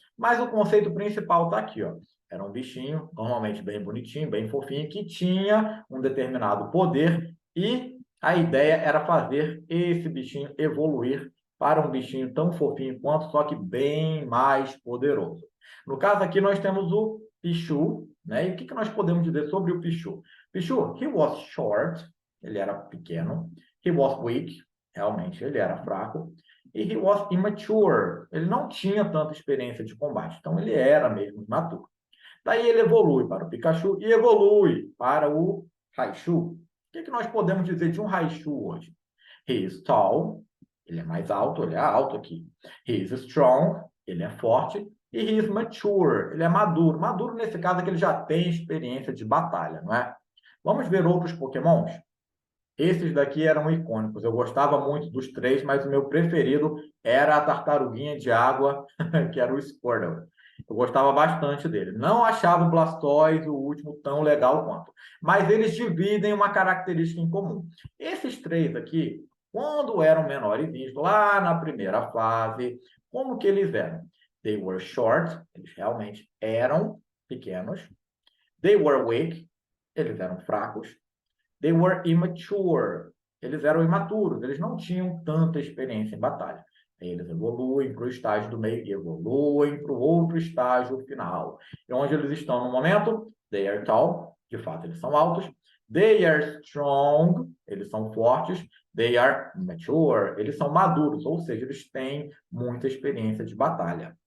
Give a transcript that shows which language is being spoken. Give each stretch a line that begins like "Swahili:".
Portuguese: Mas o conceito principal está aqui, ó. Era um bichinho, normalmente bem bonitinho, bem fofinho, que tinha um determinado poder e a ideia era fazer esse bichinho evoluir para um bichinho tão fofinho quanto, só que bem mais poderoso. No caso aqui nós temos o Pichu, né? E o que nós podemos dizer sobre o Pichu? Pichu,
English: he was short,
Portuguese: ele era pequeno.
English: He was weak,
Portuguese: realmente ele era fraco. E
English: he was immature,
Portuguese: ele não tinha tanta experiência de combate, então ele era mesmo imaturo. Daí ele evolui para o Pikachu e evolui para o Raichu. O que nós podemos dizer de um Raichu hoje?
English: He is tall,
Portuguese: ele é mais alto, ele é alto aqui.
English: He is strong,
Portuguese: ele é forte. E
English: he is mature,
Portuguese: ele é maduro. Maduro nesse caso é que ele já tem experiência de batalha, não é? Vamos ver outros Pokémons? Esses daqui eram icônicos. Eu gostava muito dos três, mas o meu preferido era a tartaruguinha de água, que era o Squirtle. Eu gostava bastante dele. Não achava o Blastoise, o último, tão legal quanto. Mas eles dividem uma característica em comum. Esses três aqui, quando eram menorzinhos, lá na primeira fase, como que eles eram?
English: They were short,
Portuguese: eles realmente eram pequenos.
English: They were weak,
Portuguese: eles eram fracos.
English: They were immature.
Portuguese: Eles eram imaturos, eles não tinham tanta experiência em batalha. Eles evoluem para o estágio do meio e evoluem para o outro estágio final. E onde eles estão no momento?
English: They are tall,
Portuguese: de fato eles são altos.
English: They are strong,
Portuguese: eles são fortes.
English: They are mature,
Portuguese: eles são maduros, ou seja, eles têm muita experiência de batalha.